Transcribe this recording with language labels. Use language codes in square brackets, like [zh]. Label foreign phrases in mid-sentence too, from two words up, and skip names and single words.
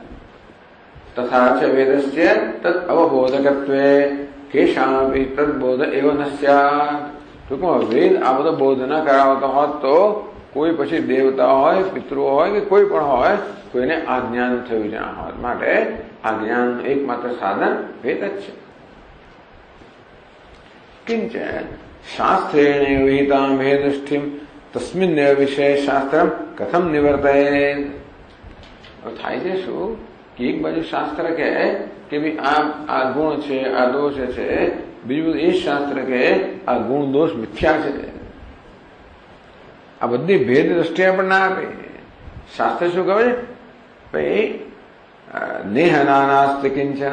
[sa] તથા ચ વેદસ્ય તદ અવબોધકત્વે કેશામપી તદબોધ એવ ન સ્યાત. [gu] ટૂંકમાં વેદ આ બધો બોધ ન કરાવતો હોત તો કોઈ પછી દેવતા હોય, પિતૃ હોય કે કોઈ પણ હોય, કોઈને આ જ્ઞાન થયું જ ના હોત. માટે આ જ્ઞાનનું એકમાત્ર સાધન વેદ જ છે. [sa] किंच शास्त्रेण विहितां भेददृष्टिं तस्मिन्नेव विषये शास्त्रम कथम निवर्तयेत्। [gu] થાય છે શું કે એક બાજુ શાસ્ત્ર કહે કે ભાઈ આ ગુણ છે, આ દોષ છે, બીજું એ શાસ્ત્ર કહે આ ગુણ દોષ મિથ્યા છે. આ બધી ભેદ દ્રષ્ટિ પણ ના આપે. શાસ્ત્ર શું કહે છે? ભાઈ [sa] નેહ નાનાસ્તિ કિંચન.